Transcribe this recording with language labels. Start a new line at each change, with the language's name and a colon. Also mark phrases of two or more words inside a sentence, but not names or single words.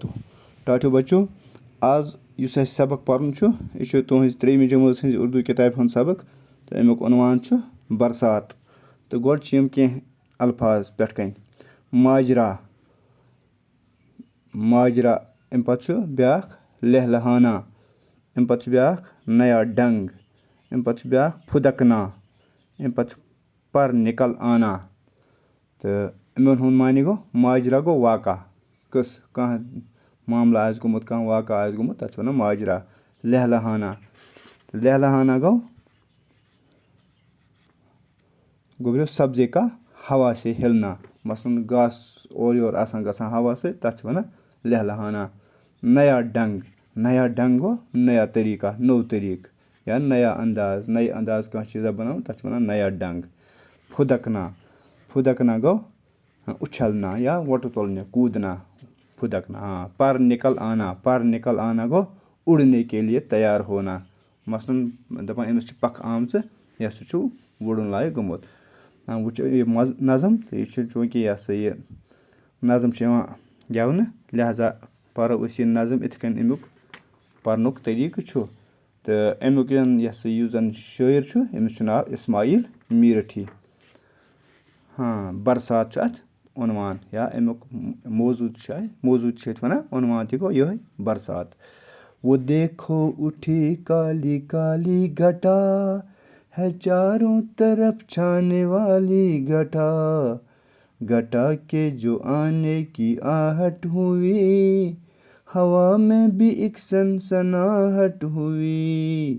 Kashmiri: ٹاٹھیو بچو آز یُس اَسہِ سبق پَرُن چھُ یہِ چھُ تُہٕنٛزِ 3مہِ جمٲژ ہٕنٛزِ اُردو کِتابہِ ہُنٛد سبق تہٕ اَمیُک عنوان چھُ برسات. تہٕ گۄڈٕ چھِ یِم کینٛہہ الفاظ پٮ۪ٹھ کَنۍ. ماجرا ماجرا اَمہِ پَتہٕ چھُ بیٛاکھ لہلہانا, اَمہِ پَتہٕ چھُ بیٛاکھ
Urdu: نیا ڈنٛگ,
Kashmiri: اَمہِ پَتہٕ چھُ بیٛاکھ پھُدکنا, اَمہِ پَتہٕ چھُ
Urdu: پر نِکل آنا.
Kashmiri: تہٕ یِمن ہُنٛد معنی گوٚو ماجرا گوٚو واقع, قٕصہٕ کانٛہہ معاملہٕ آسہِ گوٚمُت, کانٛہہ واقع آسہِ گوٚمُت تَتھ چھِ وَنان ماجرا.
Urdu: لہلہانا لہلہانا
Kashmiri: گوٚو
Urdu: سبزی کا ہوا سے ہِلنا,
Kashmiri: مثلاً گاسہٕ اورٕ یورٕ آسان گژھان ہوا سۭتۍ تَتھ چھِ وَنان لہلہانا.
Urdu: نیا ڈنٛگ
Kashmiri: گوٚو
Urdu: نیا طریٖقہ,
Kashmiri: نوٚو طریٖقہٕ یا
Urdu: نیا انداز,
Kashmiri: نَیہِ انداز کانٛہہ چیٖزا بَناوُن تَتھ چھِ وَنان
Urdu: نیا ڈنٛگ.
Kashmiri: پھُدکنا گوٚو اُچھلنا یا وۄٹہٕ تُلنہِ, کوٗدنا, پھُدکنا.
Urdu: پر نِکل آنا
Kashmiri: گوٚو
Urdu: اُڑنے کے لیے تیار ہونا,
Kashmiri: مثلاً دَپان أمِس چھِ پکھٕ آمژٕ یا سُہ چھُ وُڑُن لایق گوٚمُت. وٕچھو یہِ نظم تہٕ یہِ چھُ چوٗنٛکہِ یہِ ہسا یہِ نظم چھِ یِوان گٮ۪ونہٕ لہذا پَرو أسۍ یہِ نظم یِتھ کٔنۍ اَمیُک پَرنُک طریٖقہٕ چھُ. تہٕ اَمیُک یُس زَن شٲعر چھُ أمِس چھُ ناو اِسماعیل میٖرٹھی. برسات چھُ اَتھ عنوان یا اَمیُک موضوٗع تہِ چھِ أتھۍ وَنان, عنوان تہِ گوٚو یِہوٚے برسات.
Urdu: وہ دیکھو اُٹھی کالی کالی گھٹا ہے چاروں طرف چھانے والی گھٹا کے جو آنے کی آہٹ ہوئی, ہوا میں بھی ایک سنسناہٹ ہوئی.